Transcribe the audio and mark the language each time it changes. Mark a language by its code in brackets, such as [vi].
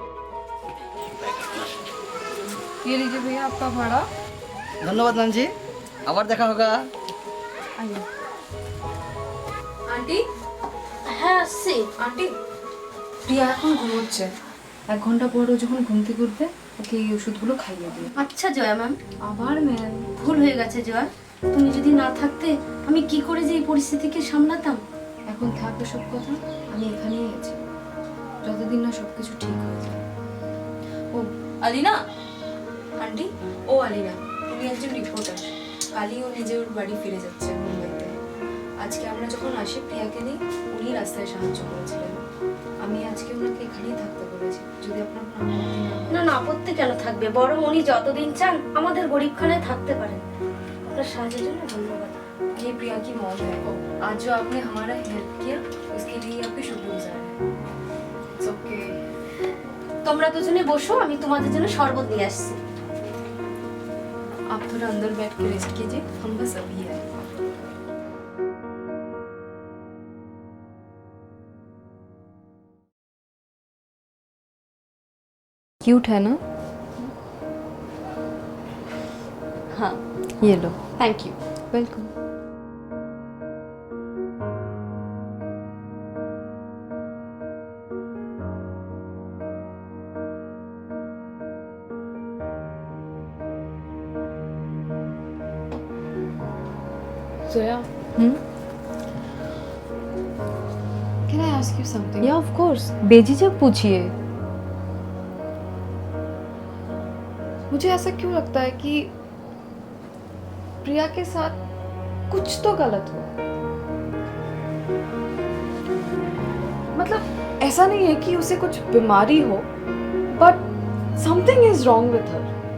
[hi] ये लीजिए भैया आपका भाड़ा। [bn] ধন্যবাদ ম্যাম জি আবার দেখা [hi] होगा आइए। आंटी [bn] হ্যাঁ আসছি। आंटी প্রিয়া এখন ঘুমোচ্ছে, 1 ঘন্টা পরও যখন ঘুম থেকে উঠবে ওকে এই ওষুধগুলো খাইয়ে দিও। আচ্ছা জয়া ম্যাম, আবার ম্যাম? ভুল হয়ে গেছে জয়া। তুমি যদি না থাকতে আমি কি করে যে এই পরিস্থিতিকে সামলাতাম। এখন থাকবে সব কথা, আমি এখানেই আছি যতদিন না সব কিছু ঠিক হয়ে যায়। ও আলিনা আন্টি, ও আলিনা উনি একজন রিপোর্টার। কালই ও নিজে ওর বাড়ি ফিরে যাচ্ছে মুম্বাইতে। আজকে আমরা যখন আসি প্রিয়াকে নিয়ে উনি রাস্তায় সাহায্য করেছিলেন। আমি আজকে ওনাকে এখানেই থাকতে বলেছি, যদি আপনার কোনো আপত্তি না হয়। না না, আপত্তি কেন থাকবে, বরং উনি যতদিন চান আমাদের গরিবখানায় থাকতে পারেন। আপনার সাহায্যের জন্য ধন্যবাদ। [hi] ये प्रिया की मॉम है। आज जो आपने हमारा हेल्प किया उसके लिए आपके शुक्रगुजार है। [en] It's okay. [bn] তোমরা দুজনে বসো, আমি তোমাদের জন্য শরবত নিয়ে আসছি। [hi] आप थोड़ा अंदर बैठ के रेस्ट कीजिए, हम बस अभी आए। क्यूट है ना? हाँ ये लो। [en] Thank you. Welcome. Zoya, can I ask you something? Yeah of course, [hi] बेझिझक पूछिए। मुझे ऐसा क्यों लगता है कि प्रिया के साथ कुछ तो गलत हुआ। मतलब ऐसा नहीं है कि उसे कुछ बीमारी हो, [en] But something is wrong with her.